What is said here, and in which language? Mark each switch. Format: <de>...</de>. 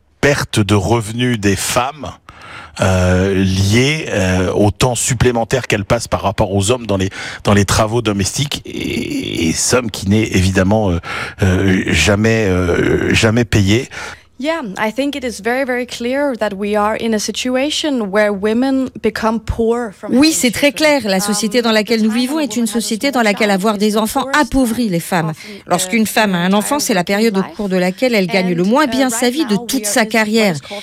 <fr>perte de revenus des femmes liée au temps supplémentaire qu'elle passe par rapport aux hommes dans les travaux domestiques et somme qui n'est évidemment jamais payée.</fr> <en>Yeah, I think it is very, very clear that we are in a situation where women become poor.</en> <fr>Oui, c'est très clair. La société dans laquelle nous vivons est une société dans laquelle avoir des enfants appauvrit les femmes. Lorsqu'une femme a un enfant, c'est la période au cours de laquelle elle gagne le moins bien sa vie de toute sa carrière.</fr>